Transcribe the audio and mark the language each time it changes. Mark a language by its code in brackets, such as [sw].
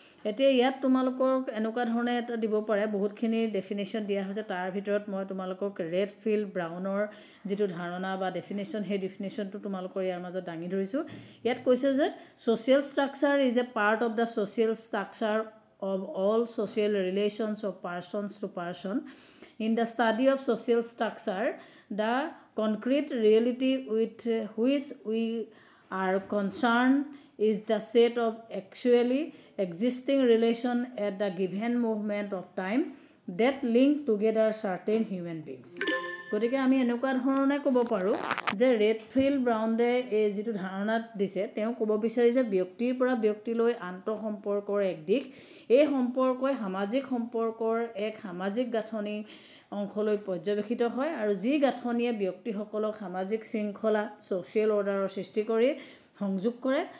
[as] এতিয়া ইয়াত তোমালোকৰ এনেকুৱা ধৰণে এটা দিব পাৰে, বহুতখিনি ডেফিনেশ্যন দিয়া হৈছে, তাৰ ভিতৰত মই তোমালোকক ৰেড ফিল্ড ব্ৰাউনৰ যিটো ধাৰণা বা ডেফিনেশ্যন, সেই ডেফিনেশ্যনটো তোমালোকৰ ইয়াৰ মাজত দাঙি ধৰিছোঁ। ইয়াত কৈছে যে [en] Social structure is a part of the social structure of all social relations of persons to person. In the study of social structure, the concrete reality with which we are concerned is the set of actually existing relations at the given moment of time that link together certain human beings. [as] গতিকে আমি এনেকুৱা ধৰণে ক'ব পাৰোঁ যে Redfield ব্ৰাউনে এই যিটো ধাৰণাত দিছে, তেওঁ ক'ব বিচাৰি যে ব্যক্তিৰ পৰা ব্যক্তিলৈ আন্তঃসম্পৰ্কৰ এক দিশ, এই সম্পৰ্কই সামাজিক সম্পৰ্কৰ এক সামাজিক গাঁথনি অংশলৈ পৰ্যবেক্ষিত হয় আৰু যি গাঁথনিয়ে ব্যক্তিসকলক সামাজিক শৃংখলা ছ'চিয়েল অৰ্ডাৰৰ সৃষ্টি কৰি সংযোগ কৰে।